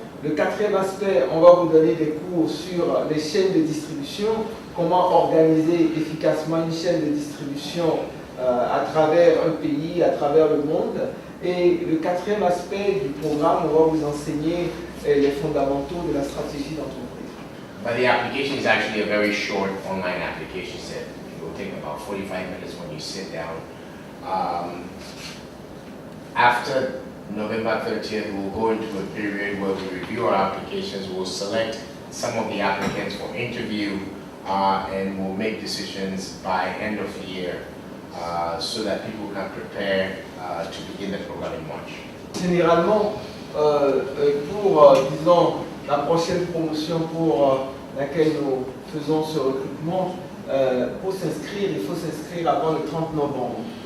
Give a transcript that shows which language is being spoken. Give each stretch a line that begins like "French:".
French: Le quatrième aspect, on va vous donner des cours sur les chaînes de distribution, comment organiser efficacement une chaîne de distribution à travers un pays, à travers le monde. Et le quatrième aspect du programme, on va vous enseigner les fondamentaux de la stratégie d'entreprise.
English: But the application is actually a very short online application set. It will take about 45 minutes when you sit down. After November 30th, we'll go into a period where we review our applications, we'll select some of the applicants for interview, and we'll make decisions by end of the year so that people can prepare to begin the program in March.
French: Généralement, pour, disons, la prochaine promotion pour laquelle nous faisons ce recrutement, pour s'inscrire, il faut s'inscrire avant le 30 novembre.